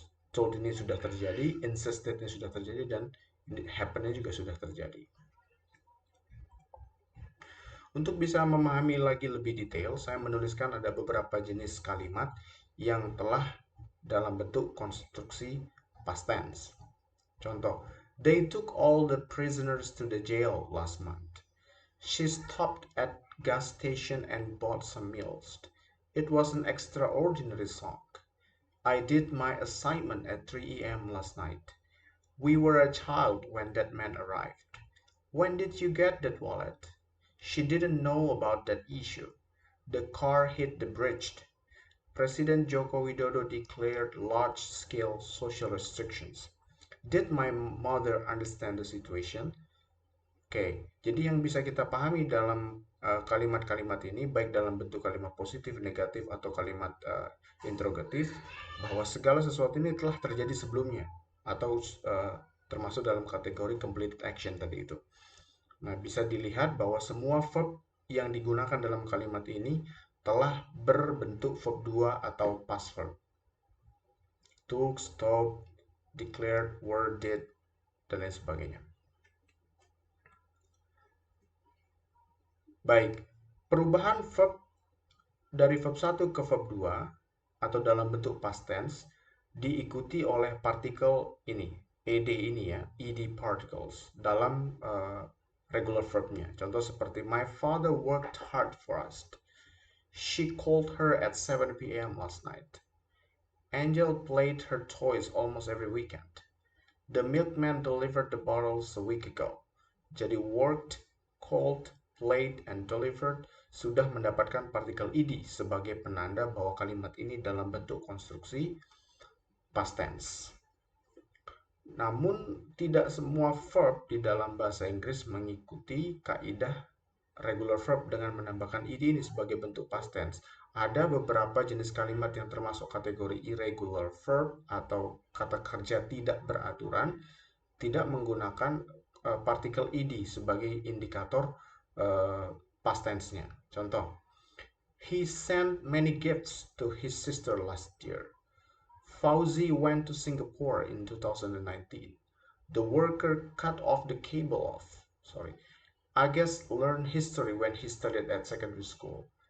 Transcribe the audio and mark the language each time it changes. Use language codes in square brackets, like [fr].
[id] Told ini sudah terjadi, insisted ini sudah terjadi, dan happen-nya juga sudah terjadi. Untuk bisa memahami lagi lebih detail, saya menuliskan ada beberapa jenis kalimat yang telah dalam bentuk konstruksi past tense. [en] Contoh, they took all the prisoners to the jail last month. She stopped at gas station and bought some meals. It was an extraordinary song. I did my assignment at 3 a.m. last night. We were a child when that man arrived. When did you get that wallet? She didn't know about that issue. The car hit the bridge. Presiden Joko Widodo declared large-scale social restrictions. Did my mother understand the situation? [id] Oke, jadi yang bisa kita pahami dalam kalimat-kalimat ini, baik dalam bentuk kalimat positif, negatif, atau kalimat interrogatif, bahwa segala sesuatu ini telah terjadi sebelumnya, atau termasuk dalam kategori completed action tadi itu. Nah, bisa dilihat bahwa semua verb yang digunakan dalam kalimat ini telah berbentuk verb 2 atau past verb. Took, stop, declared, were, did, dan lain sebagainya. Baik, perubahan verb dari verb 1 ke verb 2 atau dalam bentuk past tense diikuti oleh partikel ini, ed ini ya, ed particles dalam regular verbnya. Contoh seperti [en] my father worked hard for us. She called her at 7 p.m. last night. Angel played her toys almost every weekend. The milkman delivered the bottles a week ago. [id] Jadi worked, called, played, and delivered sudah mendapatkan partikel ed sebagai penanda bahwa kalimat ini dalam bentuk konstruksi past tense. Namun, tidak semua verb di dalam bahasa Inggris mengikuti kaidah regular verb dengan menambahkan ed ini sebagai bentuk past tense. Ada beberapa jenis kalimat yang termasuk kategori irregular verb atau kata kerja tidak beraturan, tidak menggunakan partikel ed sebagai indikator past tense-nya. [en] Contoh, he sent many gifts to his sister last year. Fauzi went to Singapore in 2019. The worker cut off the cable off. Agus learned history when he studied at secondary school.